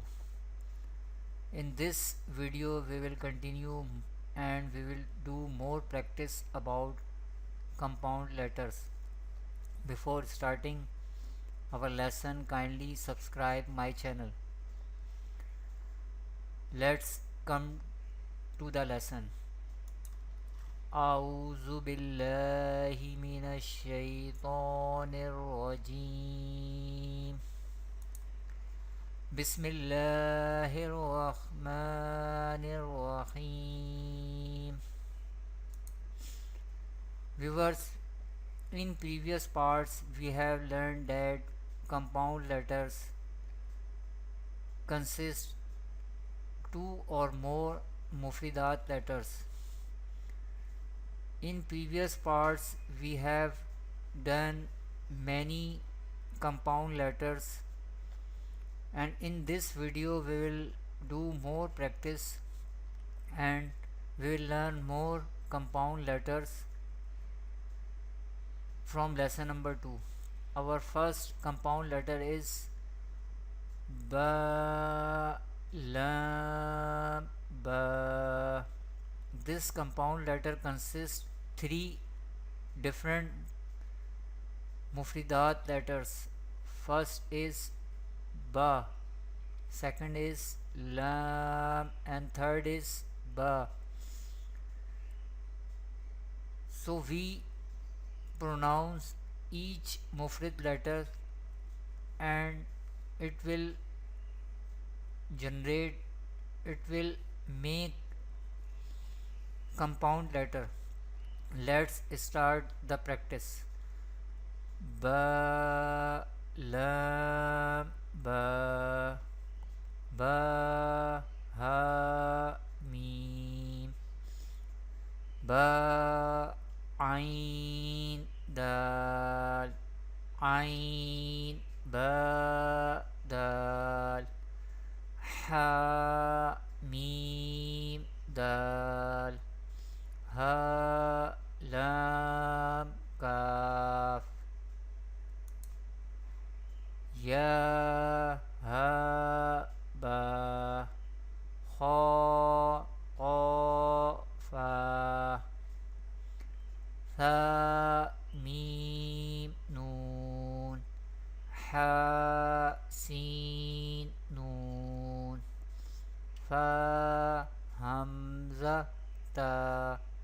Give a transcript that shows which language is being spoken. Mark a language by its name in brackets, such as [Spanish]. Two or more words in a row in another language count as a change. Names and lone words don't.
[English] In this video we will continue and we will do more practice about compound letters. Before starting our lesson, kindly subscribe my channel. Let's come to the lesson. [Arabic] أعوذ بالله من الشيطان الرجيم بسم الله الرحمن الرحيم. [English] Viewers, in previous parts we have learned that compound letters consist two or more mufridat letters. In previous parts we have done many compound letters, and in this video we will do more practice and we will learn more compound letters from lesson number 2. Our first compound letter is [Arabic] باء، لام، باء. [English] This compound letter consists three different mufridat letters. First is ba, second is lam, and third is ba. So we pronounce each mufrid letter and it will make compound letter. Let's start the practice. [Arabic] باء، لام، باء، باء، هاء، ميم, باء، عين، دال، عين، باء، دال, هاء، ميم، دال، هاء، لام، كاف، ياء، هاء، باء, خاء، قاف، فاء, ثاء، ميم، نون، هاء، سين، نون, فاء، همزة، تاء,